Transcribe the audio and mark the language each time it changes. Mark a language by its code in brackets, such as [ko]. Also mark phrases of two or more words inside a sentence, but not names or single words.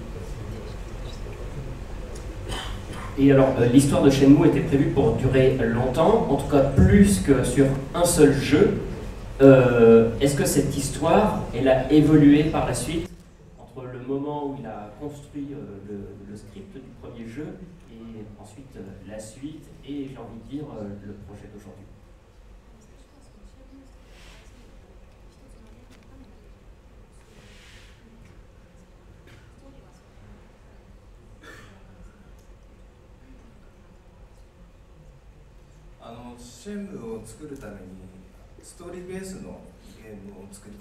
[fr] Et alors, l'histoire de Shenmue était prévue pour durer longtemps, en tout cas plus que sur un seul jeu. Est-ce que cette histoire, elle a évolué par la suite, entre le moment où il a construit le script du premier jeu, et ensuite la suite, et j'ai envie de dire le projet d'aujourd'hui? [ja] シェンムを作るためにストーリーベースのゲームを作りた